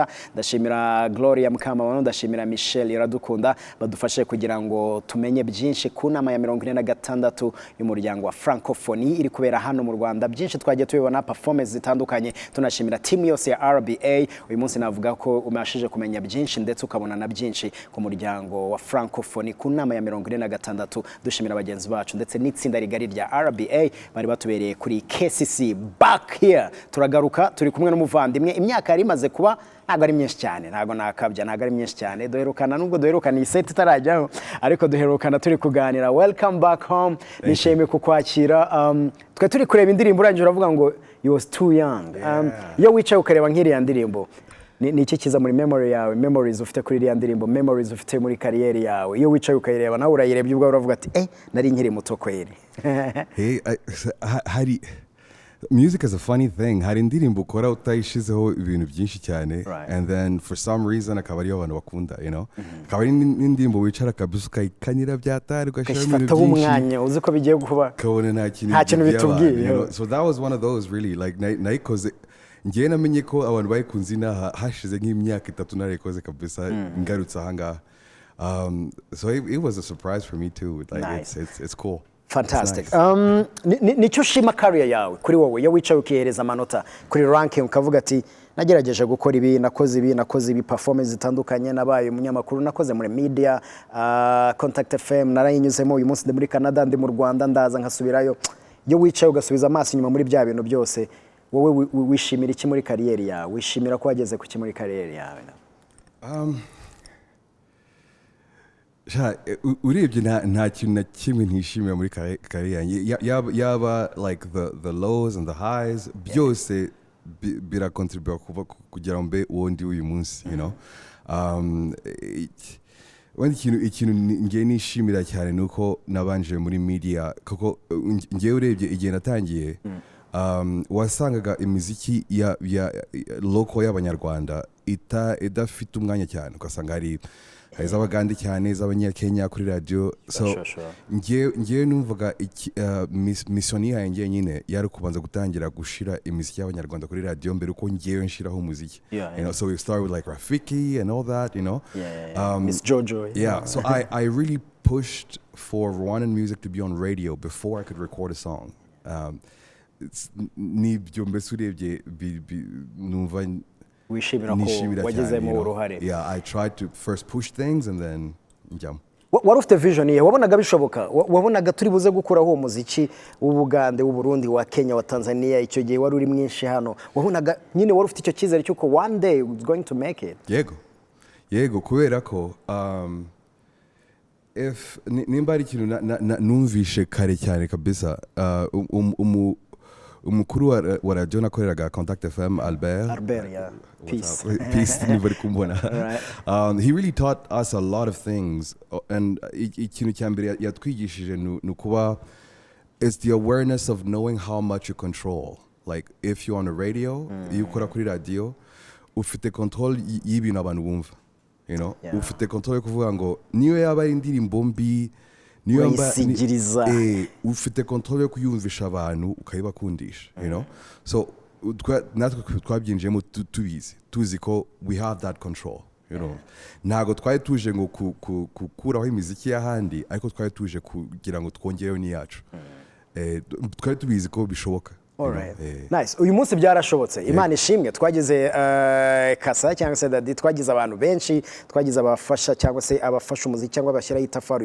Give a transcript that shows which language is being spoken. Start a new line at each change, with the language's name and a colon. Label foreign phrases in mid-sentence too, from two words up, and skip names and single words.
Kinyarwanda: Ndashimira Gloria Mukamabano, ndashimira Michelle Iradukunda badufashe kugira ngo tumenye byinshi ku nama ya 46 y'umuryango wa Francophonie iri kubera hano mu Rwanda. Byinshi twagiye tubibona performance zitandukanye. Tunashimira team yose ya RBA. Uyu munsi navuga ko umashije kumenya byinshi ndetse ukabona na byinshi ku muryango wa Francophonie ku nama ya 46. Dushimira bagenzi bacu ndetse n'itsinda rigari rya RBA bari batubereye kuri KCC. Back here turagaruka turi kumwe n'umuvandimwe. Imyaka yari imaze kuba ntago ari myinshi cyane, ntago nakabya, ntago ari myinshi cyane. Duherukana nubwo duherukana iseti itarajyaho, ariko duherukana turi kuganira.
English: Welcome back home.
Kinyarwanda: Nishimiye kukwakira. Twe turi kureba indirimbo urangije uravuga ngo
English: you was too young.
Kinyarwanda: Iyo wicaye ukareba nk'iriya ndirimbo ni iki kiza muri memory yawe, memories ufite kuri iriya ndirimbo, memories ufite muri kariyeri yawe? Iyo wicaye ukayireba nawe urayirebye ubwo uravuga ati nari nkiri muto kweri.
English: Hari music is a funny thing.
Kinyarwanda: Hari indirimbo ukora utayishizeho ibintu byinshi cyane,
English: and then for some reason
Kinyarwanda: akaba ariyo abantu bakunda,
English: you know.
Kinyarwanda: Akaba ari indirimbo wicara kabisa ukayikanira byatari ugashira ibintu byinshi, umwanya uzi ko bigiye kuba kabone nta kintu bitubwiye.
English: So that was one of those really like
Kinyarwanda: nayikoze ngiye namenye ko abantu bayikunze inaha hashize nk'imyaka 3 narikoze kabisa ngarutse ahangaha.
English: So it was a surprise for me too. Like nice. It's cool. Fantastic.
Kinyarwanda: Nicyo shima career yawe kuri wowe iyo wicaye ukihereza amanota kuri ranking ukavuga ati nagerageje gukora ibi, nakoze ibi performance zitandukanye, nabaye umunyamakuru, nakoze muri media, Contact FM narayinyuzemo, uyu munsi ndi muri Canada, ndi mu Rwanda, ndaza nkasubirayo. Iyo wicaye ugasubiza amaso inyuma muri bya bintu byose, wowe wishimira iki muri kariyeri yawe? Wishimira ko wageze ku ki muri kariyeri yawe? Urebye nta kintu na kimwe ntishimira muri kariyeri.
English: Yaba like the lows and the highs,
Kinyarwanda: byose biracontribute kugira mbe undi uyu munsi,
English: you know.
Kinyarwanda: Ikintu ngiye nishimira cyane nuko nabanje muri media, kuko ngiye urebye igihe natangiye wasangaga imiziki ya local y'abanyarwanda idafite umwanya cyane, ugasanga hari iz'abagande cyane, iz'abanyakenya kuri radio. So ngiye numvaga mission yanjye nyine yari kubanza gutangira gushira imiziki y'abanyarwanda kuri radio mbere uko ngiye nshiraho umuziki,
English: you know. So we started with like Rafiki and all that, you know. Miss Jojo. So I really pushed for Rwandan music to be on radio before I could record a song.
Kinyarwanda: Nibyo mbese urebye numva wishimira ko wagezemo uruhare.
English: I tried to first push things and then jump. What of the vision here?
Kinyarwanda: Wabonaga bishoboka? Wabonaga turi buze gukuraho umuziki w'Ubugande, w'Uburundi, wa Kenya, wa Tanzania, icyo gihe wari uri mwinshi hano? Wabonaga nyine wari ufite icyo cyizere cyuko
English: one day it's going to make it?
Kinyarwanda: Yego kubera ko if nimba ari ikintu numvishe kare cyane kabisa, umukuru wa radio nakoreraga Contact FM, Albert,
English: yeah.
Kinyarwanda: Peace nibari kumbona.
English: He really taught us a lot of things, and
Kinyarwanda: ikintu cyambere yatwigishije nukuba
English: it's the awareness of knowing how much you control. Like if you're on a radio, you
Kinyarwanda: ukora kuri radio, ufite control y'ibintu abantu bumva,
English: you know.
Kinyarwanda: Ufite control yo kuvuga ngo niyo yaba ari indirimbo mbi, niyo ufite control yo kuyumvisha abantu ukayibakundisha,
English: you know.
Kinyarwanda: So natwe twabyinjemo tuzi ko
English: we have that control, you know.
Kinyarwanda: Ntago twari tuje ngo kukuraho imiziki y'ahandi, ariko twari tuje kugira ngo twongereho n'iyacu. Twari tubizi ko bishoboka.
English: Nice.
Kinyarwanda: Uyu munsi byarashobotse. Imana ishimwe. Twagize Cassa cyangwa se Daddy, twagize abantu benshi, twagize abafasha cyangwa se abafasha umuziki cyangwa bashyira itafari.